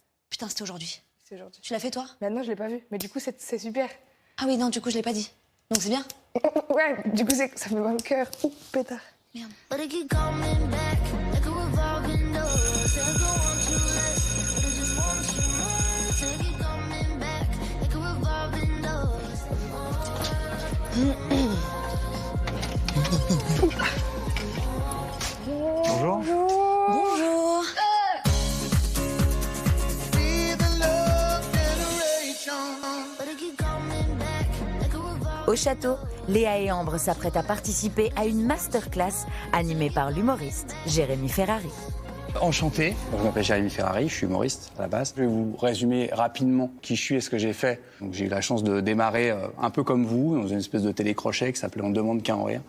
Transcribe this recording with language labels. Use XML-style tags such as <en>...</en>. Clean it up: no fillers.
<fr>Putain, c'était aujourd'hui. C'est aujourd'hui. Tu l'as fait toi? Bah non, je l'ai pas vu. Mais du coup, c'est super. Ah oui, non, du coup, je l'ai pas dit. Donc c'est bien? Ouais, du coup, ça fait mal au cœur. Ouh, pétard. Merde.</fr> <en>But I keep coming back like a revolving door. Say I don't want you less, but I just want you more. Say I keep coming back like a revolving door.</en> <fr>Bonjour. Bonjour.</fr> <en>But I keep coming back like a revolving.</en> <fr>Au château, Léa et Ambre s'apprêtent à participer à une masterclass animée par l'humoriste Jérémy Ferrari. Enchanté, je m'appelle Jérémy Ferrari, je suis humoriste à la base. Je vais vous résumer rapidement qui je suis et ce que j'ai fait. Donc, j'ai eu la chance de démarrer un peu comme vous, dans une espèce de télécrochet qui s'appelait On demande qu'à en rire.</fr>